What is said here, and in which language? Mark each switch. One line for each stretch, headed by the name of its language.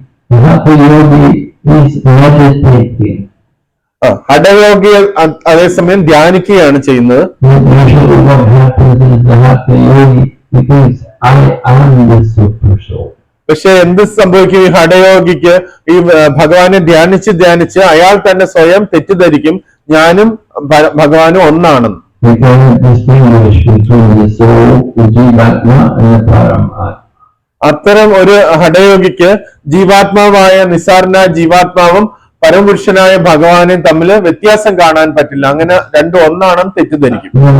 English: The Hatha yogi is meditating.
Malayalam: ഹഠയോഗി അതേസമയം ധ്യാനിക്കുകയാണ് ചെയ്യുന്നത്.
English: Usually what happens is the Hatha yogi thinks, I am the super soul.
Malayalam: പക്ഷെ എന്ത് സംഭവിക്കും? ഈ ഹഠയോഗിക്ക് ഈ ഭഗവാനെ ധ്യാനിച്ച് അയാൾ തന്നെ സ്വയം തെറ്റിദ്ധരിക്കും, ഞാനും ഭഗവാനും ഒന്നാണെന്ന്.
English: We cannot distinguish between the soul, the Jivatma, and the Paramatma.
Malayalam: അത്തരം ഒരു ഹഠയോഗിക്ക് ജീവാത്മാവായ നിസാരന ജീവാത്മാവും പരമപുരുഷനായ ഭഗവാനും തമ്മിൽ വ്യത്യാസം കാണാൻ പറ്റില്ല. അങ്ങനെ രണ്ടും ഒന്നാണെന്ന് തെറ്റിദ്ധരിക്കും.